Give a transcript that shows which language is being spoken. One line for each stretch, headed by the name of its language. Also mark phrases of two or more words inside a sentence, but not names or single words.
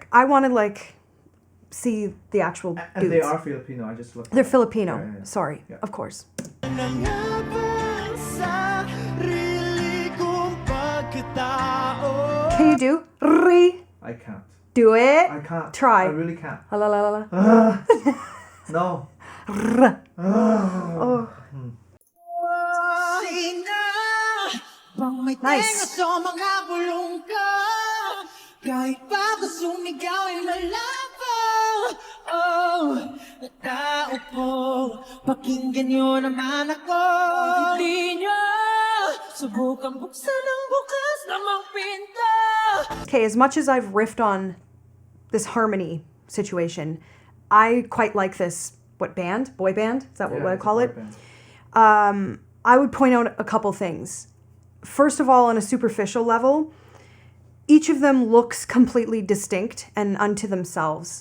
English: I want to, see the actual dudes. And they are Filipino. I just looked. They're Filipino. Yeah. Sorry, yeah. Of course. Can you do re? I can't. Do it. I can't. Try. I really can't. La la la la. No. Oh. Nice.
Filipino: Pakinggan nyo naman ako. Hindi nyo subukang buksan ang bukas namang pinto.
English: Okay, as much as I've riffed on this harmony situation, I quite like this, boy band? Is that what I call it? I would point out a couple things. First of all, on a superficial level, each of them looks completely distinct and unto themselves.